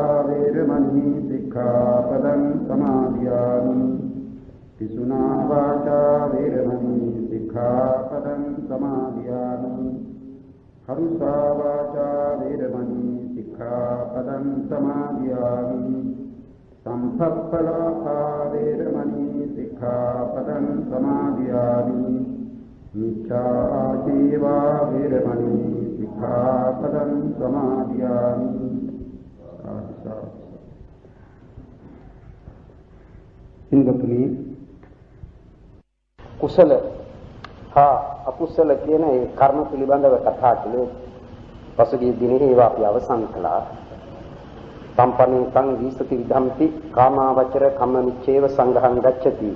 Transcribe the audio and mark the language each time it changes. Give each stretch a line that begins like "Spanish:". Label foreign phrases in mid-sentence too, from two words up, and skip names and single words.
Pali: वेरमणि सिक्खापदं समादयामि पिशुना वाचा वेरमणि सिक्खापदं समादयामि हरुषा वाचा वेरमणि सिक्खापदं समादयामि संभप्पलापा वेरमणि सिक्खापदं समादयामि मिथ्याजीवा वेरमणि सिक्खापदं समादयामि
Sinhala: හින්දතුනි කුසල හා අකුසල කියන ඒ කර්ම පිළිබඳව කතා කළේ පසුගිය දිනේ ඒවා අපි අවසන් කළා.
Pali: සම්පන්නේ සං විසති විධම්ති කාමාවචර කම්මනිච්ඡේව සංඝං ගච්ඡති.